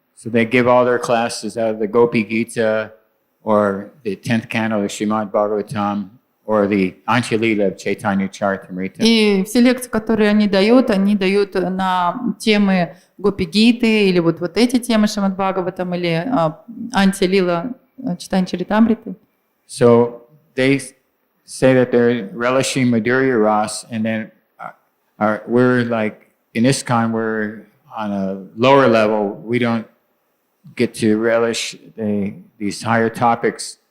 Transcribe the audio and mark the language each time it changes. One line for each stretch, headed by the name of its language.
English: So they give all their classes out of the Gopi Gita or the 10th canto of Shrimad-bhagavatam or the Anjalila of Chaitanya Charitamrita.
Russian: И все лекции, которые они дают на темы Гопи-гиты или вот эти темы Шримад-бхагаватам или Антя-лила Чайтанья Чаритамриты.
English: So they say that they're relishing Madhurya Ras, and then we're like, in ISKCON, we're on a lower level. We don't get to relish these higher topics.